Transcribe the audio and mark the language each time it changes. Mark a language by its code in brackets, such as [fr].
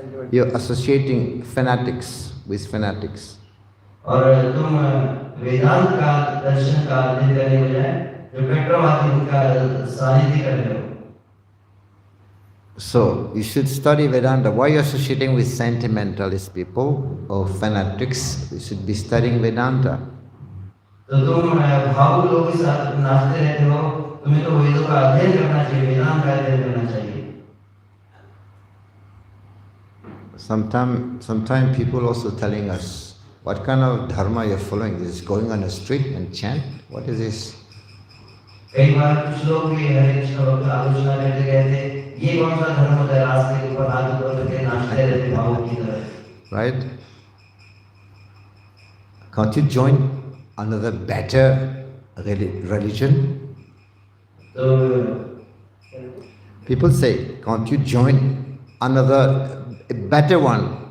[en] You're associating fanatics with fanatics. [hi] और तुम वेदांत का दर्शन का अध्ययन करने के बजाय जो कट्टरवादी उनका सानिध्य कर रहे हो। [en] So you should study Vedanta. Why are you associating with sentimentalist people or fanatics? You should be studying Vedanta. [hi] तो तुम भावुक लोगों के साथ नाचते रहते हो, तुम्हें तो वेदों का अध्ययन करना चाहिए, वेदांत का अध्ययन करना चाहिए। [en] Sometimes people also telling us, what kind of dharma you're following? Is going on the street and chant? What is this? [hi] कई बार कुछ लोग भी हरे कृष्ण भक्त आलोचना करते कहते ये कौन सा धर्म होता है रास्ते के ऊपर हाथ ऊपर करके नाचते रहते भावुक की तरह। [en] Right? Can't you join another better religion? People say, can't you join another a better one?